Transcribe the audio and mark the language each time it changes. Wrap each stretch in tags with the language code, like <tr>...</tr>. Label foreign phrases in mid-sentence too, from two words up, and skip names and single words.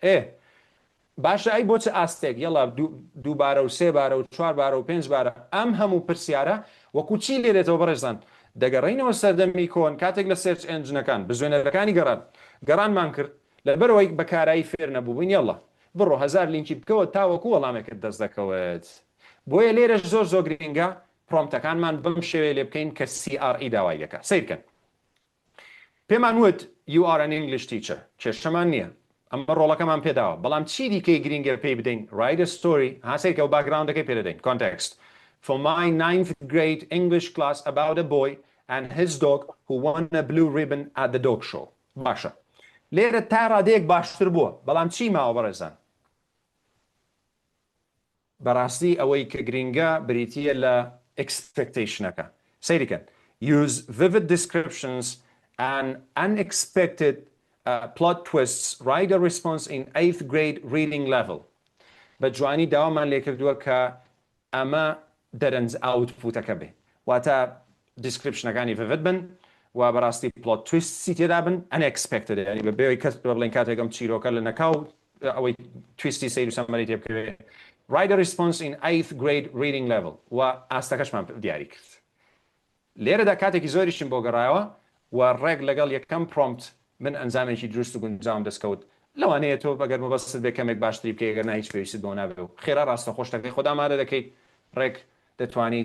<ckb>باشە ئەی بۆ چ ئاستێک یەڵا دووبارە و سێ بارە و چوار بارە و پێنج بارە ئەم هەموو پرسیارە وەکو چی لێرێتەوە بەڕێزان دەگەڕینەوە سەردەمی کۆن کاتێک لە سێرچ ئەنجنەکان بزوێنەرەکانی گەڕانمان کرد لەبەرەوەی بەکارایی فێر نەبووبووین یەڵا بڕۆ 1000 لینکی بکەوە تاوەکو وەڵامێکت دەست دەکەوێت بۆیە لێرەش زۆر گرنگە پرۆمپتەکانمان بم شێوێ لێ بکەین کە CRE داوای دەکە سیرکەن پێمان وت</ckb> <en>you are an English teacher</en> <ckb>کێشەمان نییە ئەمە ڕۆڵەکەمان پێداوە بەڵام چی دیکەی گرنگە پێی بدەین</ckb> <en>write a story</en> <ckb>هاسێکە و باکگراوندەکەی پێدەدەین</ckb> <en>context for my 9th grade English class about a boy and his dog who won a blue ribbon at the dog show</en> <ckb>باشە لێرە تا ڕادەیەک باشتر بووە بەڵام چی ماوە بەڕێزان بەڕاستی ئەوەی کە گرنگە بریتیە لە expectationەکە سەیریکەن</ckb> <en>use vivid descriptions and unexpected plot twists write a response in 8th grade reading level</en> <ckb>بە جوانی داوامان لێ کردووە کە ئەمە دەرەنج ئاوتپوتەکە بێ واتە دیسکریپشنەکانی vivid بن و بەڕاستی plot twisتی تێدا بن unexpected ینی بە بێەوەی کەس بڵێن کاتێکم چیرۆکە لە نەکاو ئەوەی تویستی سیر و سەمەری تێ بکەوێت</ckb> <en>write a response in 8th grade reading level</en> <ckb>و ئاستەکەشمان دیاری کرد لێرەدا کاتێکی زۆریشم بۆ گەڕایەوە و ڕێک لەگەڵ یەکەم پرۆمپت من ئەنجامێکی دروست و گونجاوم دەستکەوت لەوانەیە تۆ بەگەر مەبەست بێ کەمێک باشتری بکەی گەر هیچ پێویستت بۆ نابێ و خێرا ڕاستە خۆشتەکەی خۆت ئامادە دەکەیت ڕێک دەتوانیت</ckb>